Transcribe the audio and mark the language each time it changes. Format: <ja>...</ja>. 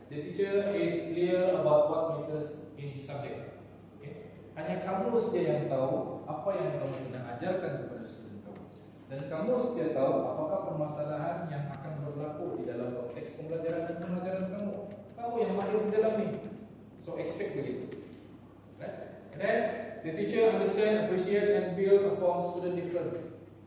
<en>The teacher is clear about what matters in subject.</en> <ms>Hanya kamu saja yang tahu apa yang kamu kena ajarkan kepada student kamu. Dan kamu saja tahu apakah permasalahan yang akan berlaku di dalam konteks pembelajaran dan pengajaran kamu. Kamu yang mahir di dalam ni.</ms> <en>So expect begitu. Right? And then the teacher understand, appreciate and build upon student difference.</en>